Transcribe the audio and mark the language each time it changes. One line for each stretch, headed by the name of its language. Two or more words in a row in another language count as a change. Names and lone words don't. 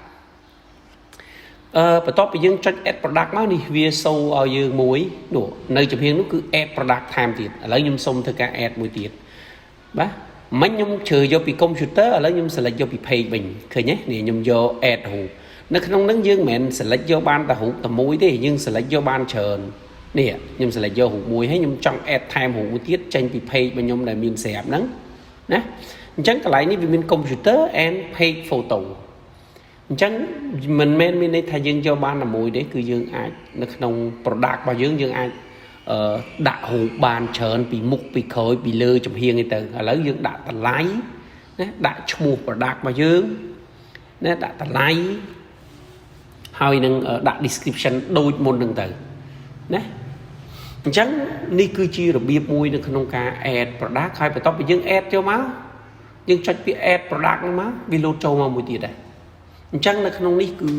Khmer: បន្ទាប់ពីយើងចុច
English: add product
Khmer: មកនេះវាសូឲ្យយើងមួយនោះនៅចំហៀងនោះគឺ
English: add product
Khmer: ថែមទៀតឥឡូវខ្ញុំសុំធ្វើការ add មួយទៀតបាទមិញខ្ញុំជ្រើសយកពី computer ឥឡូវខ្ញុំ select យកពី page វិញឃើញទេនេះខ្ញុំយក add រូបនៅក្នុងហ្នឹងយើងមិនមែន select យកបាន តែរូបតែមួយទេយើង select យកបានច្រើននេះខ្ញុំ select យករូបមួយហើយខ្ញុំចង់ add ថែមរូបមួយទៀតចេញពី page របស់ខ្ញុំដែលមានស្រាប់ហ្នឹងណាអញ្ចឹងកន្លែងនេះវាមាន
English: computer and page photo
Khmer: អញ្ចឹងមិនមែនមានន័យថាយើងយកបានតែមួយទេគឺយើងអាចនៅក្នុង product របស់យើងយើងអាចដាក់រូបបានច្រើនពីមុខពីក្រោយពីលើចំហៀងឯទៅឥឡូវ យើងដាក់តម្លៃណាដាក់ឈ្មោះ product របស់យើងណាដាក់តម្លៃហើយនឹងដាក់ description ដូចមុននឹងទៅណាអញ្ចឹងនេះគឺជារបៀបមួយនៅក្នុងការ
English: add product
Khmer: ហើយបន្ទាប់ពីយើង add ចូលមកយើងចុចពាក្យ
English: add product
Khmer: ហ្នឹងមកវា load ចូលមកមួយទៀតដែរអញ្ចឹងនៅក្នុងនេះគឺ